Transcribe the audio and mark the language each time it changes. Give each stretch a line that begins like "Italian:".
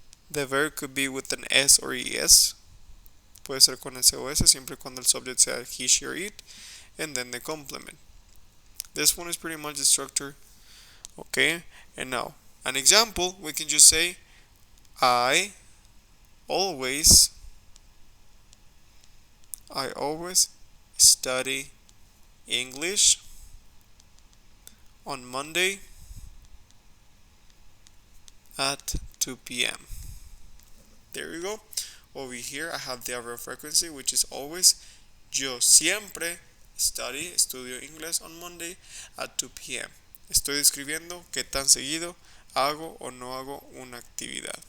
English: The verb could be with an S or ES.
Spanish: Puede ser con S o S, siempre cuando el subject sea
English: he, she, or it. And then the complement. This one is pretty much the structure. Okay, and now an example, we can just say I always study English on Monday at 2 p.m. There you go. Over here I have the adverb frequency, which is always.
Spanish: Yo siempre estudio inglés
English: on Monday at 2 p.m.
Spanish: Estoy describiendo qué tan seguido hago o no hago una actividad.